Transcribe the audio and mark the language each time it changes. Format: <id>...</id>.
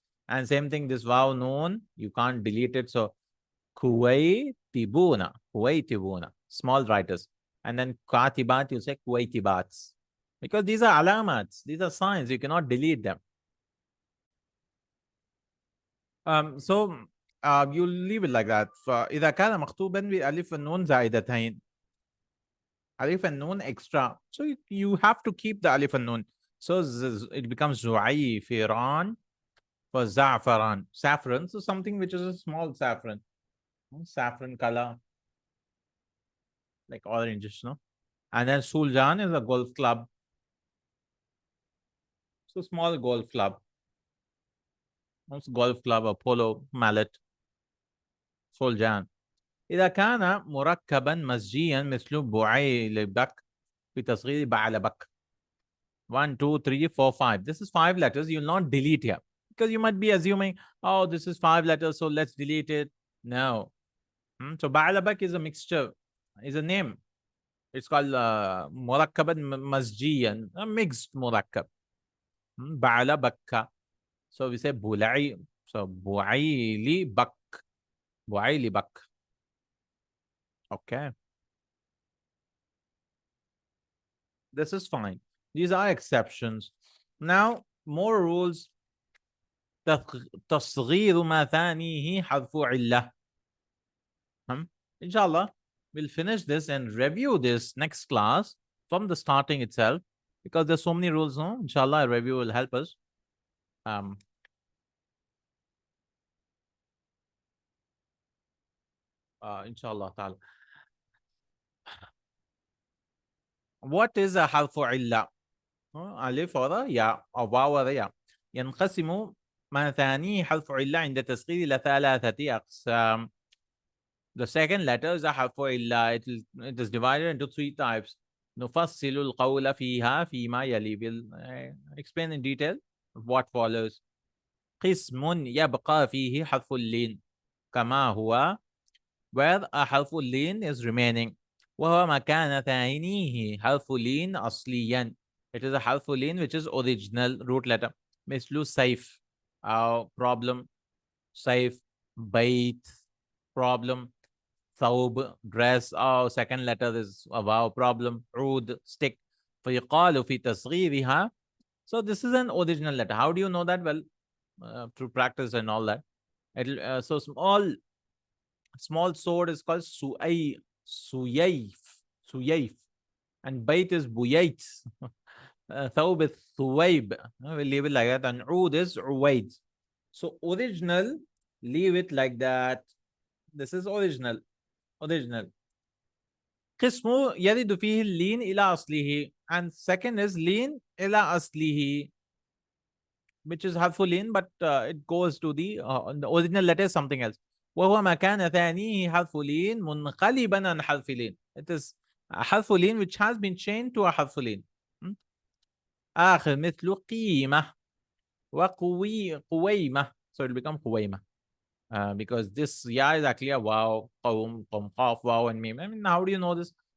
<en>And same thing, this waw noon, you can't delete it. So Kuwaitibuna, Kuwaitibuna, small writers. And then katibat, you say kuwaitibats. Because these are alamats, these are signs, you cannot delete them. So you leave it like that.</en> <ar>فإذا كان مكتوبا بألف النون زائدتين.</ar> <en>Alif and noon extra. So you have to keep the alif and noon. So it becomes zu'ayfiran for za'faran. Saffron, so something which is a small saffron. Saffron color. Like orange, no? And then Suljan is a golf club. So small golf club. Golf club, a polo mallet. صلجان.</en> <ar>إذا كان مركبا مزجيا مثل بعيلبك بتصغير بعلبك.</ar> <en>1, 2, 3, 4, 5. This is 5 letters. You'll not delete here because you might be assuming, oh, this is 5 letters, so let's delete it. No. So بعلبك is a mixture, is a name. It's called مركبا مزجيا, a mixed مركب.</en> <ar>بعلبك.</ar> <en>So we say بولعي.</en> <ar>So بوعيلي بك. بوعيلي بك. Okay.</ar> <en>This is fine. These are exceptions. Now, more rules.</en> <ar>تصغير ما ثانيه حرف علة.</ar> <en>Inshallah, we'll finish this and review this next class from the starting itself because there's so many rules. No? Inshallah, a review will help us. Inshallah ta'ala. What is a harfu illa?</en> <ar>ألف or يا أو واو or يا. ينقسم ما ثانيه حرف علة عند تصغير إلى 3 أقسام.</ar> <en>The second letter is a harfu illa. It is divided into 3 types.</en> <ar>نفصل القول فيها فيما يلي.</ar> <en>We'll explain in detail what follows.</en> <ar>قسم يبقى فيه حرف اللين كما هو, where a حرف اللين is remaining. وهو مكان ثانيه حرف لين أصليا.</ar> <en>It is a حرف لين which is original root letter.</en> <ar>مثل سيف أو problem. سيف, بيت, problem. ثوب, dress.</ar> <en>أو second letter is about problem.</en> <ar>عود, stick. فيقال في تصغيرها.</ar> <en>So this is an original letter. How do you know that? Well, through practice and all that. So small sword is called suyayf, and bait is buyait. Thawb is thuwaib. We'll leave it like that. And oud is uwaid. So original, leave it like that. This is original. قسم يرد فيه اللين إلى أصله, and second is لين إلى أصله, which is harfu lin, but it goes to the original letter is something else.</en> <ar>وهو مكان ثانيه حرف لين منقلبا عن حرف لين.</ar> <en>It is a حرف لين which has been changed to a حرف لين.</en> <ar>آخر مثل قيمة قويمة.</ar> <en>So it will become قويمة. Because this ya is actually a wow, qawm, qaf, wow, and meme. I mean, how do you know this?</en>